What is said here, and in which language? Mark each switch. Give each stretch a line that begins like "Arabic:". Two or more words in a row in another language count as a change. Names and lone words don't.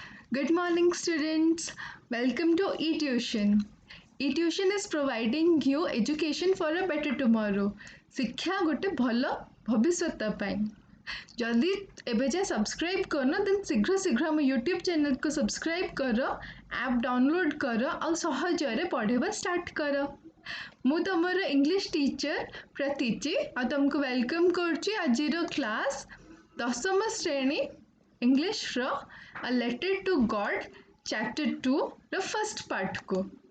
English: Good morning, students. Welcome to eTuition. eTuition is providing you education for a better tomorrow.
Odia: ଶିକ୍ଷା ଗୋଟେ ଭଲ ଭବିଷ୍ୟତ ପାଇଁ। ଯଦି ଏବେ ଯାଏ ସବସ୍କ୍ରାଇବ୍ କରନ ଦେନ୍ ଶୀଘ୍ର ଶୀଘ୍ର ଆମ ୟୁଟ୍ୟୁବ୍ ଚ୍ୟାନେଲକୁ ସବସ୍କ୍ରାଇବ୍ କର,
English: app download
Odia: କର ଆଉ ସହଜରେ ପଢ଼ିବା ଷ୍ଟାର୍ଟ କର। ମୁଁ ତମର
English: English teacher
Odia: ପ୍ରତୀଚି ଆଉ ତମକୁ ୱେଲକମ୍ କରୁଛି ଆଜିର କ୍ଲାସ୍ ଦଶମ ଶ୍ରେଣୀ ଇଂଲିଶର A Letter to God Chapter 2 ର
English: first part-ku.